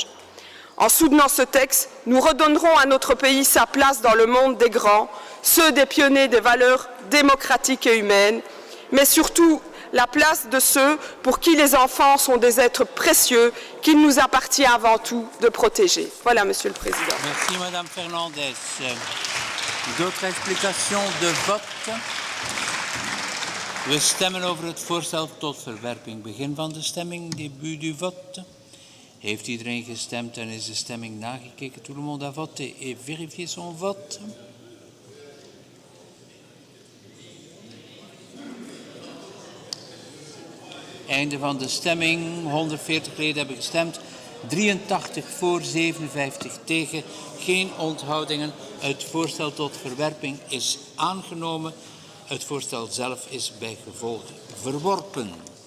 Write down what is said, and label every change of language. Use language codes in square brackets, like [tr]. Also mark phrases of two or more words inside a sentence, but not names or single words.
[fr] En soutenant ce texte, nous redonnerons à notre pays sa place dans le monde des grands, ceux des pionniers des valeurs démocratiques et humaines, mais surtout la place de ceux pour qui les enfants sont des êtres précieux qu'il nous appartient avant tout de protéger. Voilà, Monsieur le Président. Merci, Madame Fernandez. D'autres explications de vote? [nl] We stemmen over het voorstel tot verwerping. Begin van de stemming, [fr] début du vote. [nl] Heeft iedereen gestemd en is de stemming nagekeken? [fr] Tout le monde a voté et vérifié son vote. [nl] Einde van de stemming. 140 leden hebben gestemd. 83 voor, 57 tegen. Geen onthoudingen. Het voorstel tot verwerping is aangenomen. Het voorstel zelf is bij gevolg verworpen.